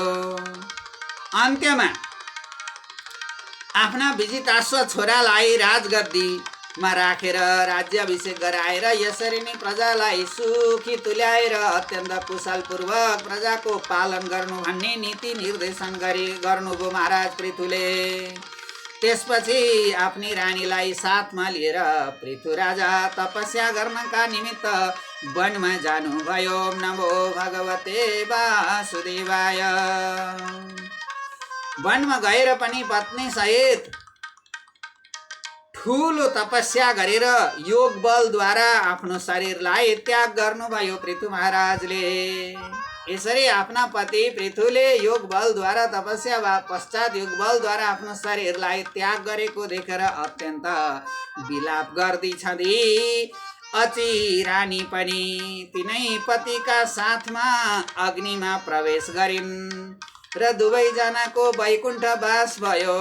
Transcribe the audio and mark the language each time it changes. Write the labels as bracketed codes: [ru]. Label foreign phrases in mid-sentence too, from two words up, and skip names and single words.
[ne] अन्त्यमा आफ्ना विजिताश्व छोरालाई राजगद्दीमा राखेर राज्याभिषेक गराएर यसरी नै प्रजालाई सुखी तुल्याएर अत्यन्त कुशलपूर्वक प्रजाको पालन गर्नु भन्ने नीति निर्देशन गर्नुभयो महाराज पृथुले। त्यसपछि आफ्नी रानीलाई साथमा लिएर पृथु राजा तपस्या गर्नका निमित्त वनमा जानुभयो। [sa] ओम नमो भगवते वासुदेवाय। [ne] वनमा गएर पनि पत्नी सहित ठुलो तपस्या गरेर योग बलद्वारा आफ्नो शरीरलाई त्याग गर्नुभयो पृथु महाराजले। यसरी आफ्ना पति पृथुले योग बलद्वारा तपस्या पश्चात योग बलद्वारा आफ्नो शरीरलाई त्याग गरेको देखेर अत्यन्त विलाप गर्दै छँदै अची रानी पनि तिनै पतिका साथमा अग्निमा प्रवेश गरिन् र दुवैजनाको वैकुण्ठ वास भयो।